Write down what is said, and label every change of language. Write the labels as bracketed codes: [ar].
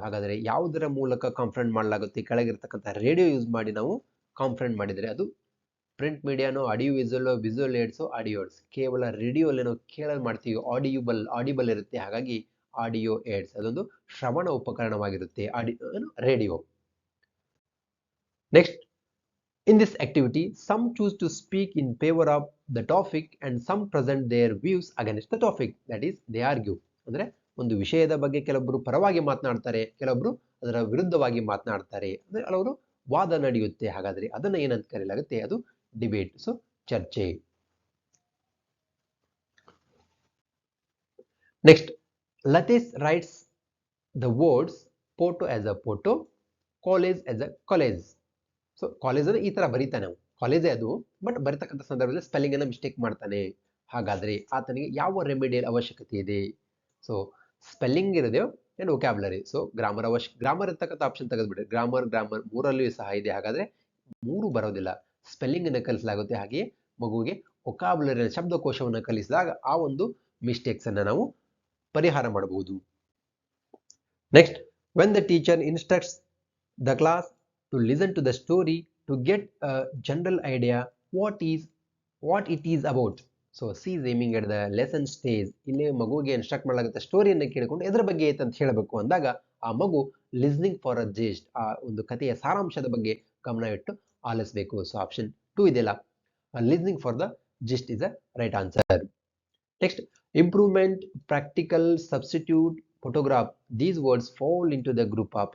[kn] ಹಾಗಾದರೆ ಯಾವುದರ ಮೂಲಕ ಕಾಂಪ್ರೆಂಡ್ ಮಾಡಲಾಗುತ್ತೆ? ಕೆಳಗಿರ್ತಕ್ಕಂಥ ರೇಡಿಯೋ ಯೂಸ್ ಮಾಡಿ ನಾವು ಕಾಂಪ್ರೆಂಡ್ ಮಾಡಿದರೆ ಅದು ಪ್ರಿಂಟ್ ಮೀಡಿಯಾನೋ, ಆಡಿಯೋ ವಿಜುವಲ್ ಏಡ್ಸೋ, ಆಡಿಯೋಡ್ಸ್. ಕೇವಲ ರೇಡಿಯೋಲ್ಲಿ ನಾವು ಕೇಳಲು ಮಾಡ್ತೀವಿ, ಆಡಿಬಲ್ ಇರುತ್ತೆ, ಹಾಗಾಗಿ ಆಡಿಯೋ ಏಡ್ಸ್ ಅದೊಂದು ಶ್ರವಣ ಉಪಕರಣವಾಗಿರುತ್ತೆ, radio. [en] Next, in this activity some choose to speak in favor of the topic and some present their views against the topic, that is they argue. [kn] ಅಂದ್ರೆ ಒಂದು ವಿಷಯದ ಬಗ್ಗೆ ಕೆಲವೊಬ್ಬರು ಪರವಾಗಿ ಮಾತನಾಡ್ತಾರೆ, ಕೆಲವೊಬ್ಬರು ಅದರ ವಿರುದ್ಧವಾಗಿ ಮಾತನಾಡ್ತಾರೆ, ಅಂದ್ರೆ ಕೆಲವರು ವಾದ ನಡೆಯುತ್ತೆ. ಹಾಗಾದ್ರೆ ಅದನ್ನ ಏನಂತ ಕರೆಯಲಾಗುತ್ತೆ? ಅದು ಡಿಬೇಟ್, ಸೊ ಚರ್ಚೆ. [en] Next, Latesh writes the words photo as a photo, college as a college. [kn] So college ಅನ್ನು ಈ ತರ ಬರೀತಾನೆ, ಕಾಲೇಜೇ ಅದು, ಬಟ್ ಬರೀತಕ್ಕಂಥ ಸಂದರ್ಭದಲ್ಲಿ ಸ್ಪೆಲ್ಲಿಂಗ್ ಅನ್ನ ಮಿಸ್ಟೇಕ್ ಮಾಡ್ತಾನೆ. ಹಾಗಾದ್ರೆ ಆತನಿಗೆ ಯಾವ ರೆಮಿಡಿಯಲ್ ಅವಶ್ಯಕತೆ ಇದೆ? ಸೊ ಸ್ಪೆಲ್ಲಿಂಗ್ ಇರೋದು ಅಂಡ್ ವೊಕ್ಯಾಬ್ಯುಲರಿ. ಸೊ ಗ್ರಾಮರ್ ಇರ್ತಕ್ಕಂಥ ಆಪ್ಷನ್ ತೆಗೆದ್ಬಿಡಿ. ಗ್ರಾಮರ್ ಮೂರಲ್ಲಿಯೂ ಸಹ ಇದೆ. ಹಾಗಾದ್ರೆ ಮೂರು ಬರೋದಿಲ್ಲ, ಸ್ಪೆಲ್ಲಿಂಗ್ ಅನ್ನು ಕಲಿಸಲಾಗುತ್ತೆ, ಹಾಗೆಯೇ ಮಗುವಿಗೆ ವೊಕ್ಯಾಬ್ಯುಲರಿ ಶಬ್ದಕೋಶವನ್ನು ಕಲಿಸಿದಾಗ ಆ ಒಂದು ಮಿಸ್ಟೇಕ್ಸ್ ಅನ್ನ ನಾವು ಪರಿಹಾರ ಮಾಡಬಹುದು. [en] Next, when the teacher instructs the class to listen to the story to get a general idea what it is about. So she is aiming at the lesson stage. [kn] ಇಲ್ಲಿ ಮಗುವಿಗೆ instruct ಮಾಡಲಾಗುತ್ತೆ, ಸ್ಟೋರಿಯನ್ನು ಕೇಳಿಕೊಂಡು ಎದರ ಬಗ್ಗೆ ಐತೆ ಅಂತ ಹೇಳಬೇಕು ಅಂದಾಗ ಆ ಮಗು [en] listening for a gist, [kn] ಆ ಒಂದು ಕಥೆಯ ಸಾರಾಂಶದ ಬಗ್ಗೆ ಗಮನ ಇಟ್ಟು ಆಲಿಸಬೇಕು. [en] so option 2 [kn] ಇದೆಯಲ್ಲ, [en] Listening for the gist is a right answer. Next, improvement, practical, substitute, photograph, these words fall into the group of.